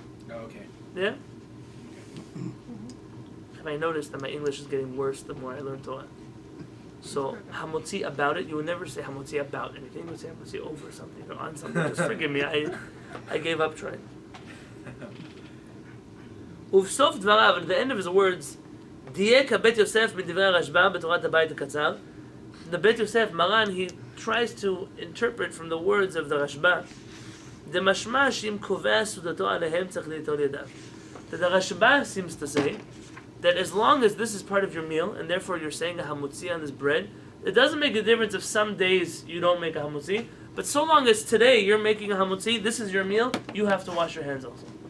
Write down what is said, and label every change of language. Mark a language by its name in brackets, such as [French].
[English] Oh, okay. Yeah? Have I noticed that my English is getting worse the more I learn Torah? So, hamotzi about it, you would never say hamotzi about anything. You would say hamotzi over something or on something. Just forgive me, I gave up trying. [Hebrew] ובסוף דבריו, [English] at the end of his words, [Hebrew] דייק הבית יוסף בדברי הרשב"א בתורת הבית הקצר. [English] The Bet Yosef, Maran, he tries to interpret from the words of the Rashba, [Hebrew] דמשמע שאם קובע סעודתו עליהם צריך ליטול ידיו. [English] That the Rashba seems to say that as long as this is part of your meal, and therefore you're saying a hamutzi on this bread, it doesn't make a difference if some days you don't make a hamutzi, but so long as today you're making a hamutzi, this is your meal, you have to wash your hands also.